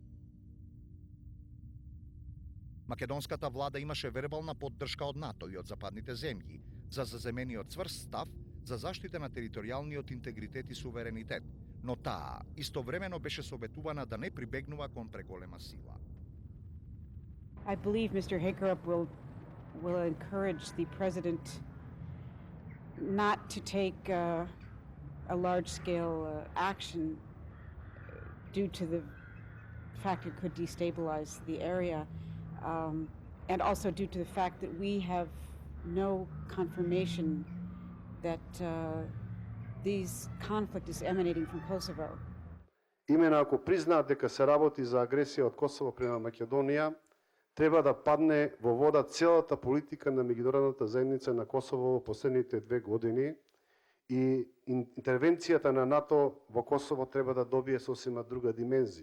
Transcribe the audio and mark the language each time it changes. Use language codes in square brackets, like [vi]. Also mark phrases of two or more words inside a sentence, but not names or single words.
[mk] Македонската влада имаше вербална поддршка од НАТО и од западните земји за заземениот цврст став за заштита на територијалниот интегритет и суверенитет, но таа истовремено беше советувана да не прибегнува кон преголема сила. [en] I believe Mr. Hakerup will encourage the president not to take a large-scale action due to the fact it could destabilize the area, and also due to the fact that we have no confirmation that this conflict is emanating from Kosovo. [mk] Именно ако признаат дека се работи за агресија од Косово према Македонија, треба да падне во вода целата политика на меѓународната заедница на Косово во последните 2 години и интервенцијата на НАТО во Косово треба да добие сосема друга димензија.